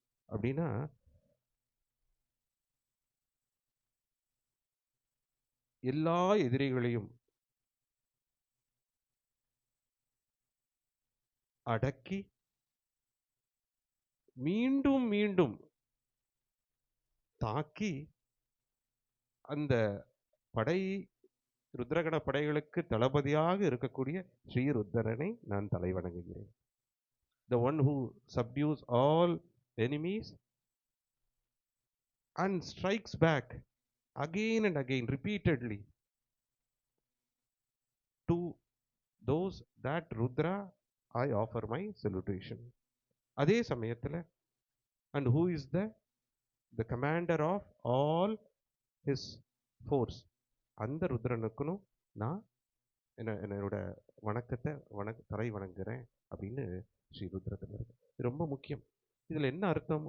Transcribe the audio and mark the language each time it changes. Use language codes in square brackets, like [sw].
[ta] அப்படின்னா எல்லா எதிரிகளையும் அடக்கி மீண்டும் மீண்டும் தாக்கி அந்த படை ருத்ரகண படைகளுக்கு தளபதியாக இருக்கக்கூடிய ஸ்ரீருத்ரனை நான் தலைவணங்குகிறேன். [en] The one who subdues all enemies and strikes back again and again repeatedly to those that Rudra I offer my salutation. [ta] அதே சமயத்தில் [en] and who is the commander of all his force, [ta] அந்த ருத்ரனுக்குன்னு நான் என்னோட வணக்கத்தை தலை வணங்குறேன் அப்படின்னு ஸ்ரீ ருத்ரத்தில் இருக்கு. இது ரொம்ப முக்கியம். இதில் என்ன அர்த்தம்?